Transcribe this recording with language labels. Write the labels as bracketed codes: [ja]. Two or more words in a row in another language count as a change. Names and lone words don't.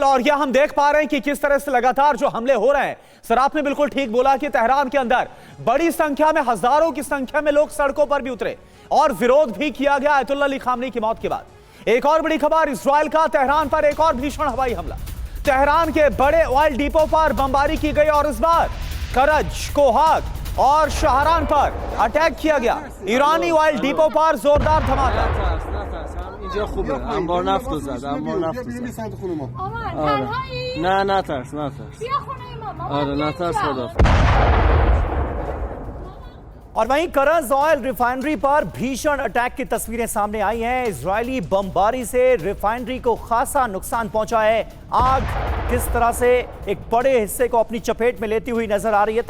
[hi] और यह हम देख पा रहे हैं कि किस तरह से लगातार जो हमले हो रहे हैं। सर, आपने बिल्कुल ठीक बोला कि तेहरान के अंदर बड़ी संख्या में, हजारों की संख्या में लोग सड़कों पर भी उतरे और विरोध भी किया गया अयतुल्ला अली खामनी की मौत के बाद। एक और बड़ी खबर, इजराइल का तेहरान पर एक और भीषण हवाई हमला। तेहरान के बड़े [en] oil depot [hi] पर बमबारी की गई और इस बार करज, कोहाग और शहरान पर अटैक किया गया। ईरानी [en] oil depot [hi] पर जोरदार धमाका। [fa] اینجا خوبه انبار نفت رو زد انبار نفت رو زد نه نه ترس بیا خونه ماما آره نه ترس خدا। [hi] और वहीं करज [en] oil refinery [hi] पर भीषण अटैक की तस्वीरें सामने आई हैं। इजरायली बमबारी से रिफाइनरी को खासा नुकसान पहुंचा है। आग किस तरह से एक बड़े हिस्से को अपनी चपेट में लेती हुई नजर आ रही है।